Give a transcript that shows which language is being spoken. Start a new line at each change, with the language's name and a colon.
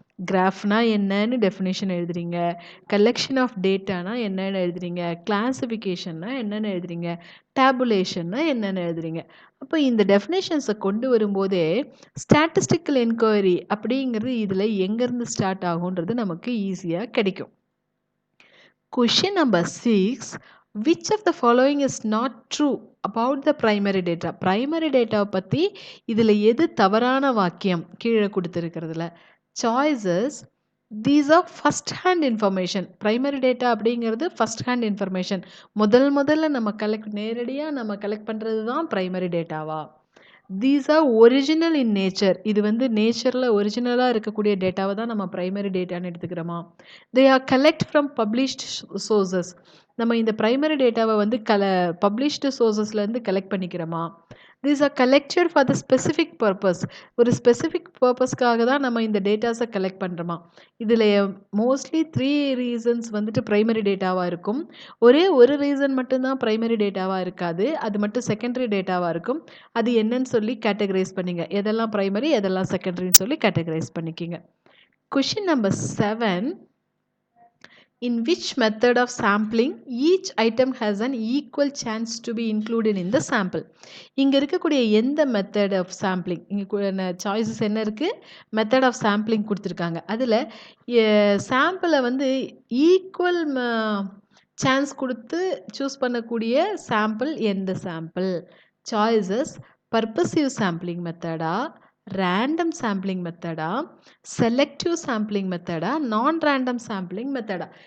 Tamil: கிராஃப்னா என்னன்னு டெஃபினேஷன் எழுதுறீங்க. Collection of டேட்டானா என்னன்னு எழுதுறீங்க. கிளாசிஃபிகேஷன்னா என்னன்னு எழுதுறீங்க. டேபுலேஷன்னா என்னன்னு எழுதுறீங்க. அப்போ இந்த டெஃபினேஷன்ஸை கொண்டு வரும்போதே ஸ்டாட்டிஸ்டிக்கல் என்கொயரி அப்படிங்கிறது இதில் எங்கேருந்து ஸ்டார்ட் ஆகுன்றது நமக்கு ஈஸியாக கிடைக்கும்.
English: Question number 6. Which of the following is not true about the primary data?
Tamil: Primary data பற்றி இதில் எது தவறான வாக்கியம் கீழே கொடுத்துருக்கிறதுல?
English: Choices. These are first hand information. Primary data
Tamil: அப்படிங்கிறது
English: first hand information.
Tamil: முதல்ல நம்ம நேரடியாக நம்ம கலெக்ட் பண்ணுறது தான் primary dataவா?
English: These are original in nature.
Tamil: இது வந்து நேச்சரில் ஒரிஜினலாக இருக்கக்கூடிய டேட்டாவை தான் நம்ம primary டேட்டான்னு எடுத்துக்கிறோமா?
English: They are collect from published sources.
Tamil: நம்ம இந்த ப்ரைமரி டேட்டாவை வந்து published சோர்சஸ்லேருந்து collect பண்ணிக்கிறோமா?
English: These are collected for the specific purpose.
Tamil: ஒரு ஸ்பெசிஃபிக் பர்பஸ்க்காக தான் நம்ம இந்த டேட்டாஸை கலெக்ட் பண்ணுறோமா? இதில் மோஸ்ட்லி 3 ரீசன்ஸ் வந்துட்டு ப்ரைமரி டேட்டாவாக இருக்கும். ஒரே ஒரு ரீசன் மட்டும்தான் ப்ரைமரி டேட்டாவாக இருக்காது. அது மட்டும் செகண்டரி டேட்டாவாக இருக்கும். அது என்னன்னு சொல்லி கேட்டகரைஸ் பண்ணிங்க. எதெல்லாம் ப்ரைமரி எதெல்லாம் செகண்டரின்னு சொல்லி கேட்டகரைஸ் பண்ணிக்கிங்க.
English: Question number 7. In which method of sampling each item has an equal chance to be included in the sample?
Tamil: இங்கே இருக்கக்கூடிய எந்த மெத்தட் ஆஃப் சாம்பிளிங் இங்கே சாய்ஸஸ் என்ன இருக்குது? மெத்தட் ஆஃப் சாம்பிளிங் கொடுத்துருக்காங்க. அதில் சாம்பிளை வந்து ஈக்குவல் சான்ஸ் கொடுத்து சூஸ் பண்ணக்கூடிய சாம்பிள் எந்த sample? Choices purposive sampling மெத்தடா, random sampling மெத்தடா, selective sampling மெத்தடா, நான் ரேண்டம் சாம்பிளிங் மெத்தடா?